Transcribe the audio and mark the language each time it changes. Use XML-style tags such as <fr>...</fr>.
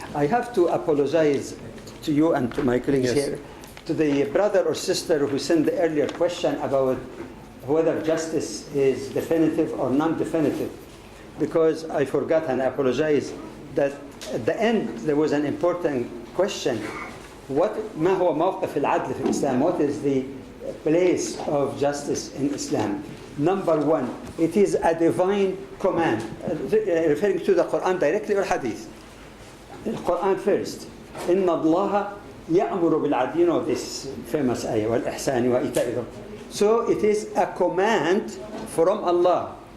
<en>I have to apologize to you and to my colleagues here, to the brother or sister who sent the earlier question about whether justice is definitive or non-definitive, because I forgot, and I apologize, that at the end there was an important question.</en> <ar>ما هو موقف العدل في الإسلام?</ar> <en>What is the place of justice in Islam? Number one, it is a divine command, referring to the Quran directly or Hadith. The Quran first.</en> <ar>إن الله يأمر بالعدل.</ar> <en>You know this famous ayah,</en> <ar>والإحسان وإيتاء ذي.</ar> <en>So it is a command from Allah.</en>